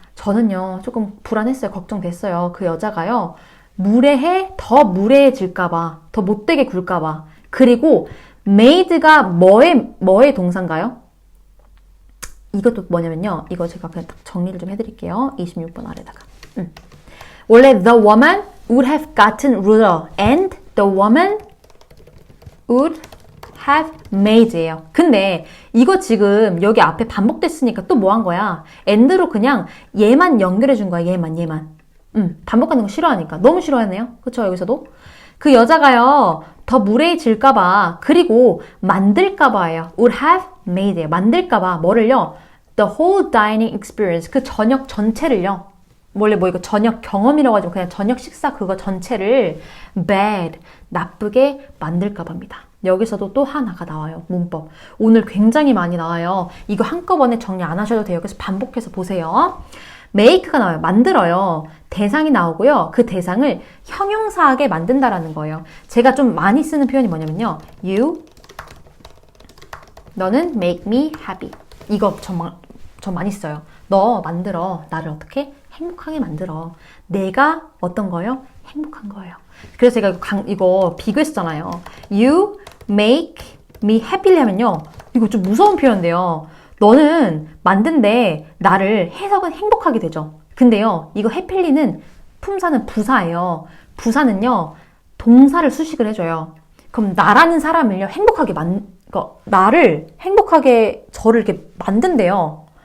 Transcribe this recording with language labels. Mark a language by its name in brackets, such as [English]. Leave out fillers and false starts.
[Korean] 저는요, 조금 불안했어요. 걱정됐어요. 그 여자가요, 더 무례해질까봐, 더 못되게 굴까봐. 그리고 made가 뭐의 동사인가요? 이것도 뭐냐면요. 이거 제가 그냥 딱 정리를 좀 해드릴게요. 26번 아래다가. 원래 [English] the woman would have gotten ruler and the woman would have made예요. [Korean] 근데 이거 지금 여기 앞에 반복됐으니까 또 뭐 한 거야? and로 그냥 얘만 연결해 준 거야. 얘만. 반복하는 거 싫어하니까. 너무 싫어하네요. 그쵸? 여기서도. 그 여자가요, 더 무례해질까봐, 그리고 만들까봐예요. [English] would have made예요. [Korean] 만들까봐. 뭐를요? [English] The whole dining experience. [Korean] 그 저녁 전체를요. 원래 뭐 이거 저녁 경험이라고 하지만 그냥 저녁 식사 그거 전체를 bad, 나쁘게 만들까봐 합니다. 여기서도 또 하나가 나와요. 문법. 오늘 굉장히 많이 나와요. 이거 한꺼번에 정리 안 하셔도 돼요. 그래서 반복해서 보세요. make가 나와요. 만들어요. 대상이 나오고요. 그 대상을 형용사하게 만든다라는 거예요. 제가 좀 많이 쓰는 표현이 뭐냐면요. 너는 [English] make me happy. [Korean] 이거 저 많이 써요. 너 만들어. 나를 어떻게? 행복하게 만들어. 내가 어떤 거요? 행복한 거예요. 그래서 제가 이거 비교했잖아요. [English] You make me happy [Korean] 하면요. 이거 좀 무서운 표현인데요. 너는 만든데 나를 해석은 행복하게 되죠. 근데요, 이거 happy는 품사는 부사예요. 부사는요, 동사를 수식을 해줘요. 그럼 나라는 사람을요, 나를 행복하게 저를 이렇게 만든대요.